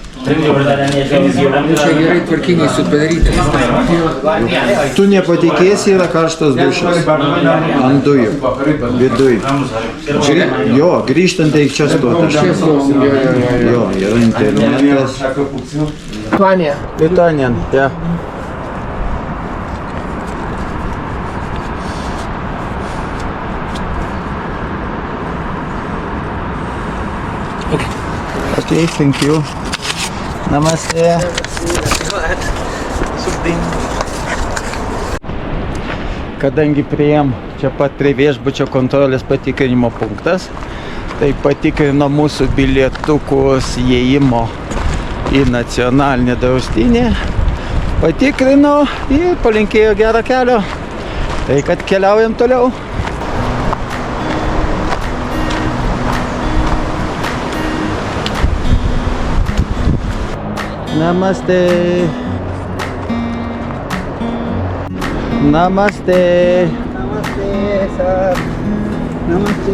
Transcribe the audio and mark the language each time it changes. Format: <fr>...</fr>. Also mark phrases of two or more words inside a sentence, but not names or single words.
<lt>Čia gerai tvarkiniai padarytas. Tu nepatikėsi, yra karštas dušas. Ant dujų. Viduj. Jo, grįžtant reik čia stoti. Jo, yra internetas. Planė.</lt> <ru>Питание, ja.</ru> <en>Okay, thank you.</en> <hi>Namaste.</hi> <lt>Kadangi priėjom čia pat prie viešbučio kontrolės patikrinimo punktas, tai patikrino mūsų bilietukus įėjimo į nacionalinį draustinį, patikrino ir palinkėjo gerą kelio. Tai kad keliaujam toliau.</lt> <hi>Namaste. Namaste. Namaste, sir. Namaste.</hi>